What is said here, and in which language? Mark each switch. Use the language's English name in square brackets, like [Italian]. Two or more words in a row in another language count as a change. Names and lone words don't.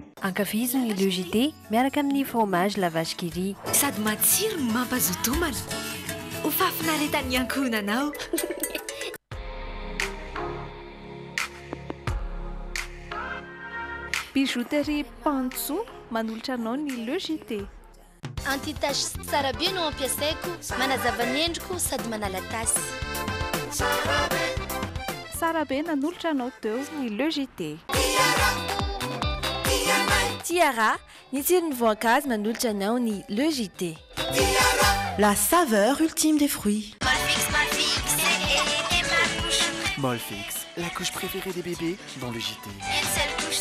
[Malagasy] Ankafizo ny logité miaraka amin'ny fromage la vache qui rit. Sady matsiro mampazoto homana. Ho fafinaretan'ny ankohonanao. Bijouterie Pantso manolotra anao ny logité. Antitasy tsara be no ampiasaiko, manazava ny endriko sady manala tasy. Sara be nanolotra anao teo ny logité. Tiara, ny tsirony voankazo manolotra anao ny logité. [French] La saveur ultime des fruits. Molfix, la couche préférée des bébés dans le JT.